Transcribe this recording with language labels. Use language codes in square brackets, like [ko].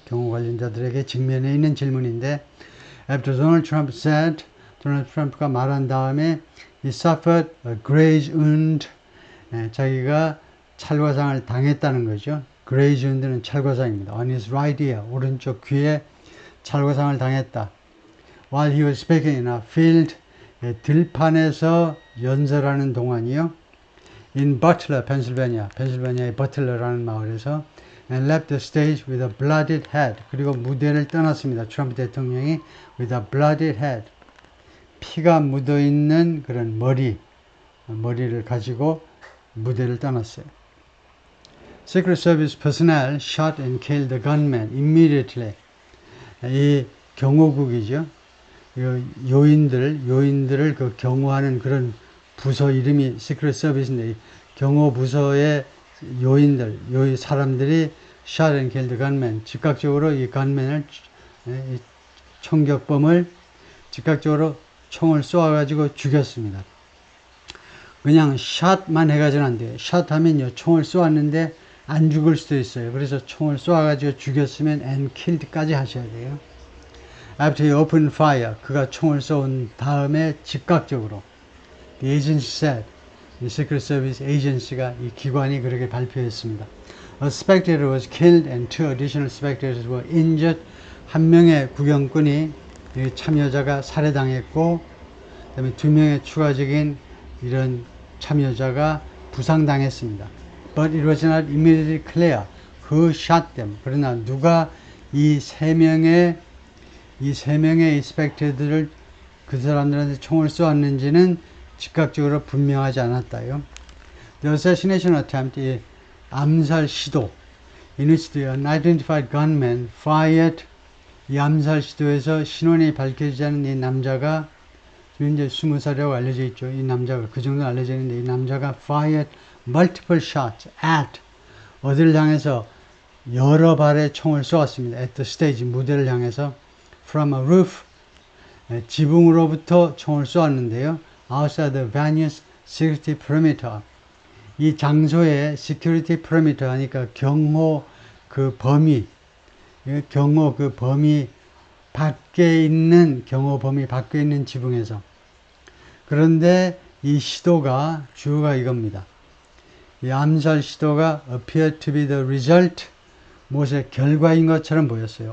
[ko] 경호 관련자들에게 직면해 있는 질문인데, [en] After Donald Trump said, [ko] 도널드 트럼프가 말한 다음에 [en] he suffered a graze wound, [ko] 자기가 찰과상을 당했다는 거죠. graze wound는 찰과상입니다. [en] On his right ear, [ko] 오른쪽 귀에 찰과상을 당했다. [en] While he was speaking in a field, [ko] 들판에서 연설하는 동안이요. [en] In Butler, [ko] 펜실베니아의 버틀러라는 마을에서 [en] and left the stage with a bloodied head. [ko] 그리고 무대를 떠났습니다. 트럼프 대통령이 [en] with a bloodied head. [ko] 피가 묻어있는 그런 머리를 가지고 무대를 떠났어요. [en] Secret Service personnel shot and killed the gunman immediately. [ko] 이 경호국이죠. 요인들을 그 경호하는 그런 부서 이름이 Secret Service인데, 경호 부서의 사람들이 [en] shot and killed the gunman. [ko] 즉각적으로 이 gunman을, 총격범을 즉각적으로 총을 쏘아가지고 죽였습니다. 그냥 shot만 해가지고는 안 돼요. shot 하면요, 총을 쏘았는데 안 죽을 수도 있어요. 그래서 총을 쏘아가지고 죽였으면 and killed까지 하셔야 돼요. [en] After he opened fire, [ko] 그가 총을 쏜 다음에 즉각적으로 [en] the agency said, [ko] 이 Secret Service Agency가 이 기관이 그렇게 발표했습니다. [en] A spectator was killed and two additional spectators were injured. [ko] 한 명의 구경꾼이 참여자가 살해당했고, 그다음에 두 명의 추가적인 이런 참여자가 부상당했습니다. [en] But it was not immediately clear who shot them. [ko] 그러나 누가 이 세 명의 스펙터들을 그 사람들한테 총을 쏘았는지는 즉각적으로 분명하지 않았다요. [en] The assassination attempt, [ko] 이 암살 시도, [en] in which the unidentified gunman fired, [ko] 이 암살 시도에서 신원이 밝혀지지 않은 이 남자가, 현재 20살이라고 알려져 있죠. 이 남자가, 그 정도 알려져 있는데, 이 남자가 [en] fired multiple shots at, [ko] 어디를 향해서 여러 발의 총을 쏘았습니다. [en] at the stage, [ko] 무대를 향해서 [en] from a roof, [ko] 지붕으로부터 총을 쏘았는데요. [en] outside the venue's security perimeter. [ko] 이 장소의 security perimeter 하니까 경호 그 범위 밖에 있는 지붕에서. 그런데 이 시도가 주어가 이겁니다. 이 암살 시도가 [en] appear to be the result, [ko] 무엇의 결과인 것처럼 보였어요.